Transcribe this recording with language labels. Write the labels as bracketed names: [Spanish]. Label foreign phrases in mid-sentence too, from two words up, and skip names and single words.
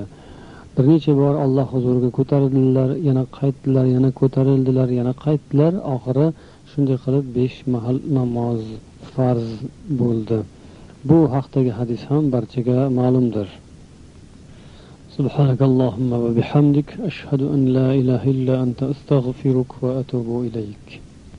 [Uzbek] Bir necha bor Alloh huzuriga ko'tarildilar, yana qaytdilar, yana ko'tarildilar, yana qaytdilar. Oxiri shunday qilib 5 mahal namoz farz bo'ldi. Bu haqdagi hadis ham barchaga ma'lumdir. [Arabic] سبحانك اللهم وبحمدك أشهد أن لا إله إلا أنت أستغفرك وأتوب إليك.